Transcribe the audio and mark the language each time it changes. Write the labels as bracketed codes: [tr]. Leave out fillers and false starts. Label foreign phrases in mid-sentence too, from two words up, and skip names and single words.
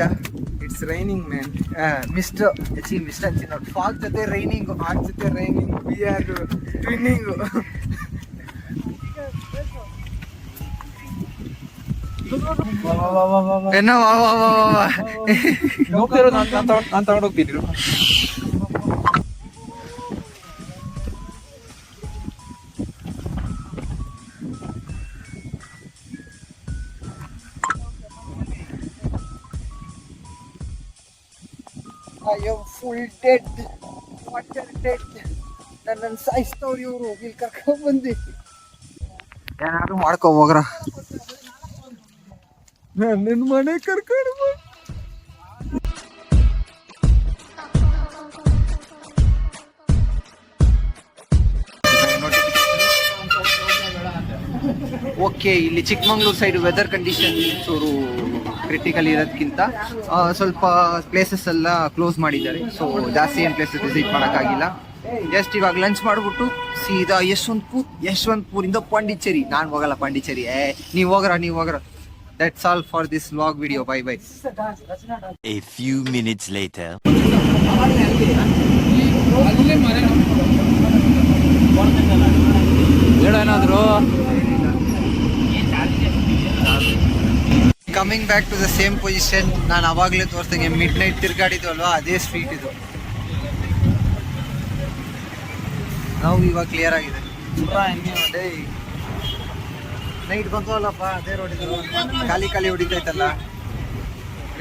[en] It's raining man. [kn] ಮಿಸ್ಟ್ ಅಂಚಿನ ಫಾಗ್ ಜೊತೆ ರೈನಿಂಗ್. [en] We are twinning. [ta] என்ன வா [kn] ನಾನು ತಗೊಂಡೋಗ್ತೀನಿ. [en] I am full dead. Water dead. [kn] ನನ್ನ ಸಾಯಿಸ್ತವ್ರು ಇವರು. ಇಲ್ಲಿ ಕರ್ಕೊಂಡ್ ಬಂದು ಏನಾದ್ರು ಮಾಡ್ಕೊ ಹೋಗ್ರ. ನನ್ನ ಮನೆ ಕರ್ಕೊಂಡು ಓಕೆ. ಇಲ್ಲಿ ಚಿಕ್ಕಮಂಗ್ಳೂರು ಸೈಡ್ [en] weather condition [kn] ಚೂರು ಕ್ರಿಟಿಕಲ್ ಇರೋದಕ್ಕಿಂತ ಸ್ವಲ್ಪ ಪ್ಲೇಸಸ್ ಎಲ್ಲ ಕ್ಲೋಸ್ ಮಾಡಿದ್ದಾರೆ. ಸೊ ಜಾಸ್ತಿ ಏನು [en] places visit [kn] ಮಾಡೋಕ್ಕಾಗಿಲ್ಲ. ಜಸ್ಟ್ ಇವಾಗ ಲಂಚ್ ಮಾಡಿಬಿಟ್ಟು ಸೀದಾ ಯಶವಂತಪುರಿಂದ ಪಾಂಡಿಚೇರಿ. ನಾನು ಹೋಗಲ್ಲ ಪಾಂಡಿಚೇರಿ. ನೀವು ಹೋಗ್ರ. [en] That's all for this vlog video. Bye bye. A few minutes later. Coming back to the same position. [kn] ನಾನು ಅವಾಗಲೇ ತೋರಿಸ್ದಂಗೆ [en] mid night [kn] ತಿರ್ಗಾಡಿದ್ವಲ್ವಾ, ಅದೇ ಸ್ಟ್ರೀಟ್ ಇದು. ನಾವು ಇವಾಗ ಕ್ಲಿಯರ್ ಆಗಿದೆ. ನೈಟ್ ಬಂತವಲ್ಲಪ್ಪ, ಅದೇ ರೋಡ್ ಇದು. ಖಾಲಿ ಹೊಡಿತೈತಲ್ಲ.